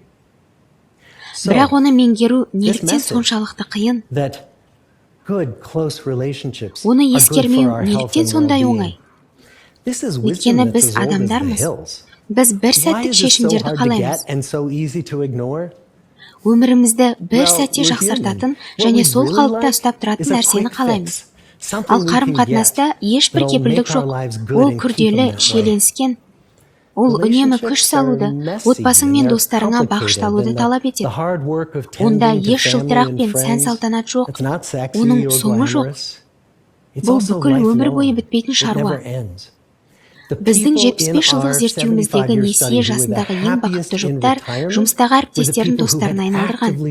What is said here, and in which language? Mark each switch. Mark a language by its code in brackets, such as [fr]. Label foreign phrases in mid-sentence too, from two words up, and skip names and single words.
[kk] Бірақ оны меңгеру неліктен соншалықты қиын? Оны ескермеу неліктен сондай оңай? Өйткені біз адамдармыз. Біз бір сәттік шешімдерді қалаймыз. Өмірімізді бір [en] Well, [kk] сәтте [en] we're [kk] жақсартатын [en] human. What [kk] және [en] we [kk] сол [en] really [kk] қалыпта [en] like [kk] ұстап [en] is [kk] тұратын [en] a [kk] нәрсені [en] quick [kk] қалаймыз. [en] fix. Something [kk] Ал [en] we can [kk] қарым-қатынаста [en] get [kk] ешбір [en] that'll [kk] кепілдік [en] make our [kk] жоқ. [en] lives good [kk] Ол [en] and keep [kk] күрделі, [en] them that way. [kk] шиеленіскен. Ол үнемі күш салуды, отбасың мен достарыңа бағышталуды талап етеді. Онда еш жылтырақ пен сән-салтанат жоқ. Оның соңы жоқ. Бұл бүкіл өмір бойы бітпейтін шаруа. Біздің 75 жылдық зерттеуіміздегі несие жасындағы ең бақытты жұптар жұмыстағы әріптестерін достарына айналдырған.